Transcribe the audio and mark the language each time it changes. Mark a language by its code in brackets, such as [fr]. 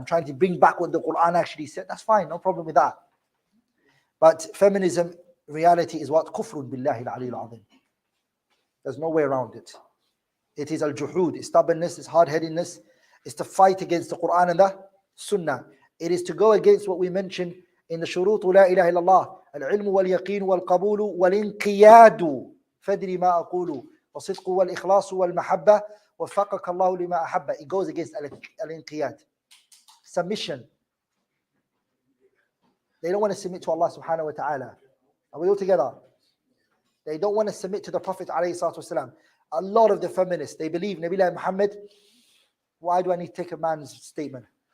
[en] I'm trying to bring back what the Quran actually said. That's fine, no problem with that. But feminism, reality is what? Kufrun billahi al-ali al-azim. There's no way around it. It is al-juhud, it's stubbornness, it's hard-headedness. It's to fight against the Quran and the Sunnah. It is to go against what we mentioned in the shuruط la ilaha illallah. [ar] العلم واليقين والقبول والانقياد فدري ما أقول والصدق والإخلاص والمحبة وفقك الله لما أحب. [en] It goes against al-inqiyad. Submission. They don't want to submit to Allah subhanahu wa ta'ala. Are we all together? They don't want to submit to the Prophet alayhi salatu wasalam. A lot of the feminists, they believe Nabi Muhammad. Why do I need to take a man's statement?